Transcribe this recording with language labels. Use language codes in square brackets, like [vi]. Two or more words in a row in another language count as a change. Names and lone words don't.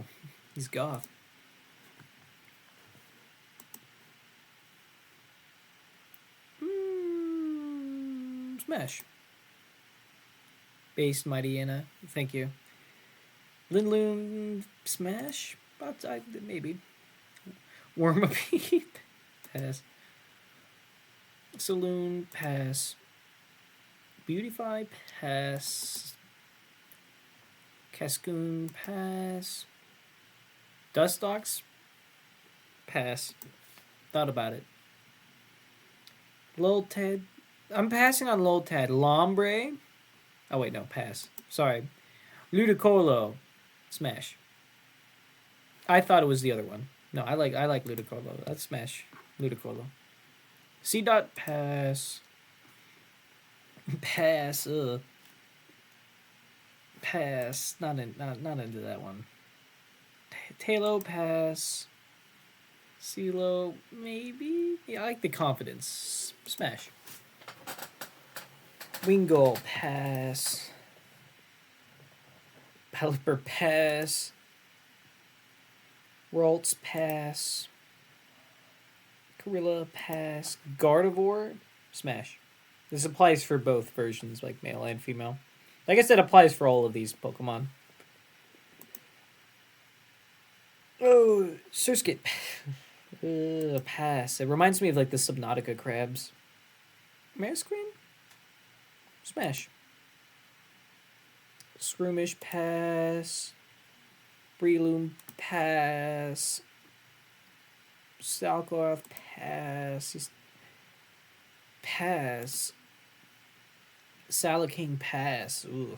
[en] He's goth. Smash. Base Mighty Anna. Thank you. Lindloom Smash? But maybe. Wormapede. Pass. Saloon. Pass. Beautify. Pass. Cascoon. Pass. Dustox. Pass. Thought about it. Loltad. I'm passing on Loltad. Lombre. Oh wait, no, pass. Sorry. Ludicolo. Smash. I thought it was the other one. No, I like Ludicolo. Let's smash Ludicolo. C dot pass. Pass. Ugh. Pass. Not into that one. Talo pass. CeeLo maybe. Yeah, I like the confidence. Smash. Wingull pass. Pelipper pass. Ralts pass. Gorilla pass. Gardevoir smash. This applies for both versions, like male and female. I guess it applies for all of these Pokemon. Oh, Surskit. Pass. It reminds me of like the Subnautica crabs. Mariscreen? Smash. Scroomish pass. Breloom pass. Salcoroth pass. Pass. Salaking pass. Ooh.